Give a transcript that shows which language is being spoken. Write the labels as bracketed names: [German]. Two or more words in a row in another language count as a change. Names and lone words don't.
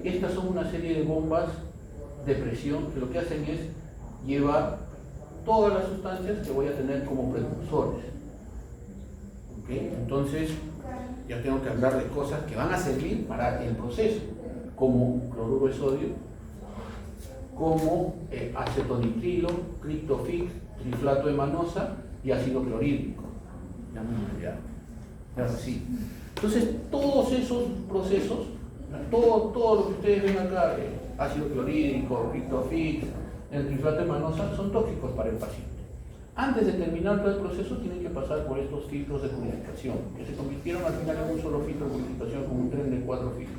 [Spanish] Estas son una serie de bombas de presión que lo que hacen es llevar todas las sustancias que voy a tener como precursores. ¿Okay? Entonces, ya tengo que hablar de cosas que van a servir para el proceso, como cloruro de sodio, como acetonitrilo, criptofix, triflato de manosa y ácido clorhídrico. Ya así. Entonces, todos esos procesos, todo lo que ustedes ven acá, ácido clorhídrico, criptofix, el triflato de manosa, son tóxicos para el paciente. Antes de terminar todo el proceso, tienen que pasar por estos filtros de purificación, que se convirtieron al final en un solo filtro de purificación, como un tren de 4 filtros.